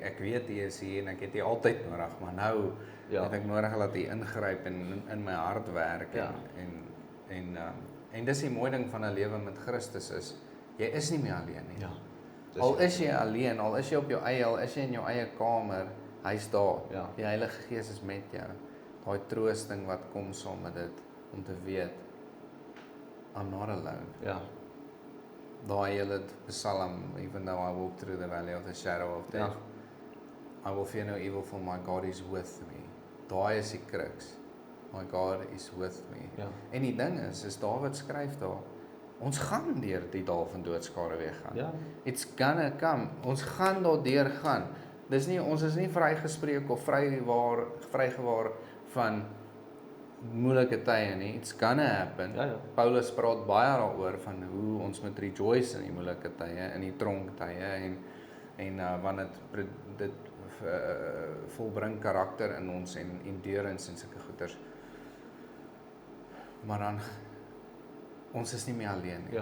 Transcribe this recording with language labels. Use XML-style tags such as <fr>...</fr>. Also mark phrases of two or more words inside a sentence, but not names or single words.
<af>Ek weet U is hier en ek het U altyd nodig, maar nou het ek nodig dat U ingryp en in my hart werk en dis die mooi ding van 'n lewe met Christus is jy is nie meer alleen nie. Ja. Al is jy alleen, al is jy op jou eie, al is jy in jou eie kamer, hy's daar. Ja. Die Heilige Gees is met jou. Daai troosting wat kom saam met dit om te weet</af> <en>I'm not alone.</en> <af>Ja. Daai hele Psalm,</af> <en>even though I walk through the valley of the shadow of death, I will fear no evil for my God is with me.</en> <af>Daai is die crux.</af> <en>My God is with me.</en> <af>Ja. En die ding is Dawid skryf daar, ons gaan deur die dal van doodskare weer gaan. Ja.</af> <en>It's gonna come.</en> <af>Ons gaan daardeur gaan. Ons is nie vrygespreek of vrygewaar van moeilike tye nie.</af> <en>It's gonna happen.</en> <af>Ja. Paulus praat baie daaroor van hoe ons moet rejoice in die moeilike tye, in die tronktye en wanneer dit volbring karakter in ons en endurance en sulke goeders. Maar dan ons is nie meer alleen nie.</af>